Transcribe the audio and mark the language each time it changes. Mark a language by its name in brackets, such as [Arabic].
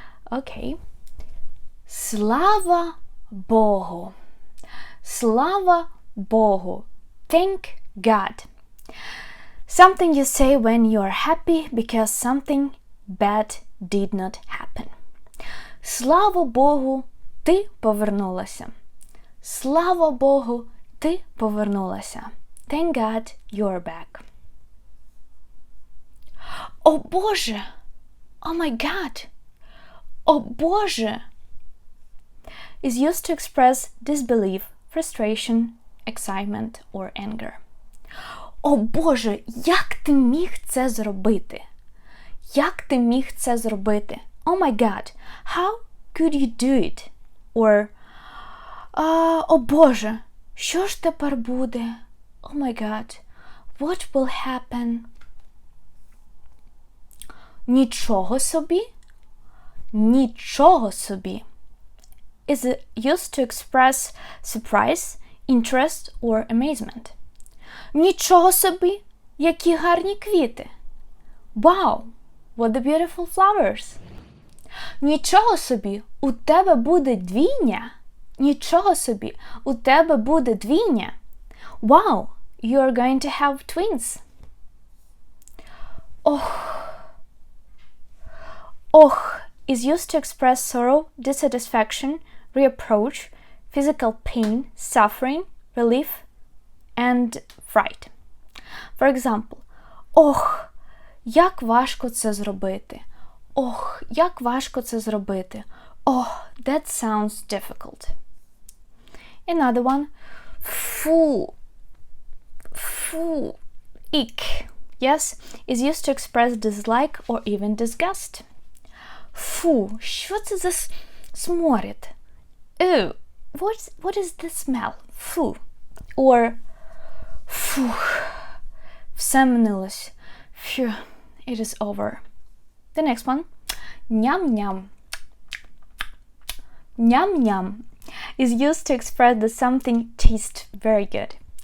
[Ukrainian] Okay. Слава Богу! Слава Богу. [English] Thank God. Something you say when you are happy because something bad did not happen. [Ukrainian] Слава Богу, ти повернулася. Слава Богу, ти повернулася. [English] Thank God you're back. [Ukrainian] О Боже! [English] Oh my God! [Ukrainian] О Боже! [English] Is used to express disbelief, frustration, excitement or anger. [Ukrainian] О Боже, як ти міг це зробити? Як ти міг це зробити? [English] Oh my God, how could you do it? [Ukrainian] Or о Боже, що ж тепер буде? [English] Oh my God, what will happen? [Ukrainian] Нічого собі? [English] Нічого собі is used to express surprise, interest or amazement. [Ukrainian] Нічого собі, які гарні квіти. [English] Wow, what the beautiful flowers. [Ukrainian] Нічого собі, у тебе буде двійня? Нічого собі, у тебе буде двійня? [English] Wow, you are going to have twins. Ох is used to express sorrow, dissatisfaction, reproach, physical pain, suffering, relief, and fright. For example, [Ukrainian] ох, як важко це зробити. Ох, як важко це зробити. [English] Oh, that sounds difficult. Another one, фу, ick, yes, is used to express dislike or even disgust. [Ukrainian] Фу, що це за сморід? [English] Ew, what is the smell? [Ukrainian] Фу. Or, фух, все минулось. [English] Phew, it is over. The next one, ням-ням. Ням-ням is used to express that something tastes very good.